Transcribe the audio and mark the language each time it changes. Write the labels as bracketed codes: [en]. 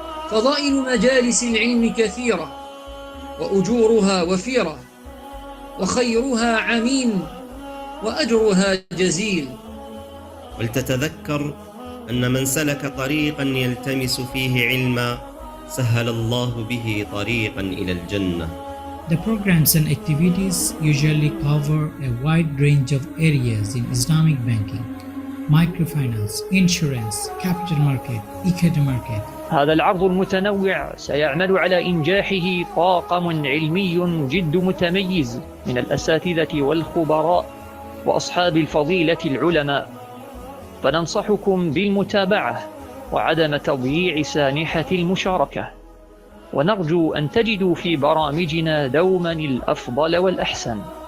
[ar] فضائل مجالس العلم كثيرة، وأجورها وفيرة، وخيرها عميم، وأجرها جزيل. ولتتذكر أن من سلك طريقا يلتمس فيه علما سهل الله به طريقا إلى الجنة. [en] The programs and activities usually cover a wide range of areas in Islamic banking, microfinance, insurance, capital market, equity market. [ar] هذا العرض المتنوع سيعمل على إنجاحه طاقم علمي جد متميز من الأساتذة والخبراء وأصحاب الفضيلة العلماء، فننصحكم بالمتابعة وعدم تضييع سانحة المشاركة، ونرجو أن تجدوا في برامجنا دوما الأفضل والأحسن.